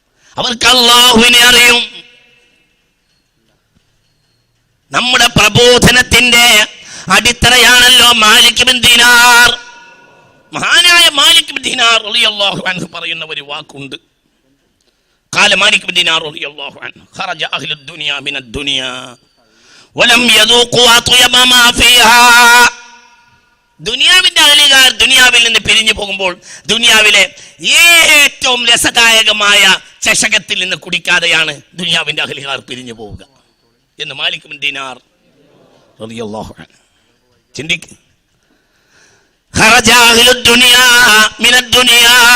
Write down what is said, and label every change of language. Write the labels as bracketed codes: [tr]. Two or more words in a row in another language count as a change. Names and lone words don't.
[ml] അവർക്ക് അല്ലാഹുവിനെ അറിയും. നമ്മുടെ പ്രബോധനത്തിന്റെ അടിത്തറയാണല്ലോ മാലിക് ബിൻ ദീനാർ. മഹാനായ മാലിക് ബിൻ ദീനാർ [ar] رضي الله عنه [ml] പറയുന്ന ഒരു വാക്കുണ്ട്. [ar] قال مالك بن دينار رضي الله عنه خرج أهل الدنيا من الدنيا ولم يذوقوا أطيب ما فيها. [ml] ദുനിയാവിന്റെ അഹലുകാർ ദുനിയാവിൽ നിന്ന് പിരിഞ്ഞു പോകുമ്പോൾ ദുനിയാവിലെ ഏറ്റവും രസദായകമായ ചഷകത്തിൽ നിന്ന് കുടിക്കാതെയാണ് ദുനിയാവിന്റെ അഹലുകാർ പിരിഞ്ഞു പോവുക എന്ന് മാലിക് ബിൻ ദീനാർ [ar] رضي الله عنه. ചിന്തിക്ക്. خرج أهل الدنيا من الدنيا.